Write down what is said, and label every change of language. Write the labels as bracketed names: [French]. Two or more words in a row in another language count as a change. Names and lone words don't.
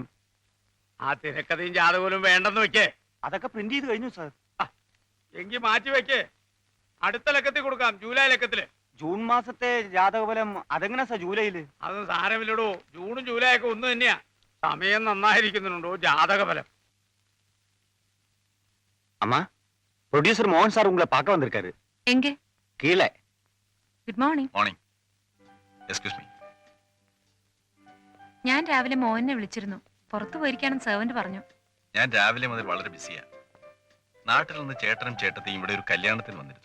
[Malayalam] ആ തിരക്കഥയും ജാതകവും വേണ്ടെന്ന് വെക്കേ. അതൊക്കെ പ്രിന്റ് ചെയ്ത് കഴിഞ്ഞു സർ. എങ്കിൽ മാറ്റി വെക്കേ. അടുത്ത ലക്കത്തിൽ കൊടുക്കാം, ജൂലൈ ലക്കത്തില്. ജൂൺ മാസത്തെ ജാതകഫലം അതെങ്ങനെ സർ ജൂലൈയില്? അത് സാരമില്ലടോ, ജൂണും ജൂലൈ ഒക്കെ ഒന്ന് തന്നെയാ. സമയം നന്നായിരിക്കുന്നുണ്ടോ ജാതകഫലം? [Tamil] அம்மா, ப்ரொடியூசர் மோகன் சார் உங்களை பார்க்க வந்திருக்காரு. എങ്കെ கீழே. [English] Good morning. Morning. Excuse me. [Malayalam] ഞാൻ രാവിലെ മോഹനെ വിളിച്ചിരുന്നു. പുറത്തു പോയിരിക്കാനും സെർവന്റ് പറഞ്ഞു. ഞാൻ രാവിലെ മുതൽ വളരെ ബിസിയാ. നാട്ടിൽ നിന്ന് ചേട്ടനും ചേട്ടത്തെയും ഇവിടെ ഒരു കല്യാണത്തിന് വന്നിരുന്നു.